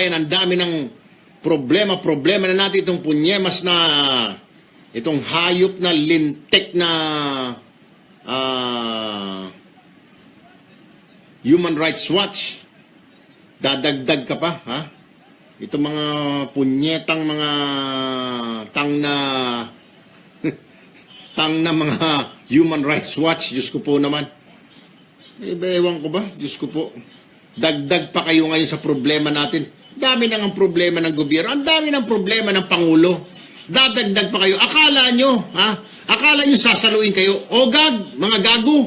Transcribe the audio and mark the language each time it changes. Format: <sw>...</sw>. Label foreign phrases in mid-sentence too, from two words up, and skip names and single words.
<tl>Ang dami ng problema na natin itong punyemas na itong hayop na lintek na Human Rights Watch. Dadagdag ka pa, Itong mga punyetang mga tang na mga Human Rights Watch, Diyos ko po naman. Ewan ko ba? Diyos ko po. Dagdag pa kayo ngayon sa problema natin. Dami nang ang problema ng gobyerno. Ang dami ng problema ng Pangulo. Dadagdag pa kayo. Akala nyo sasaluin kayo. Ogag, mga gago.</tl>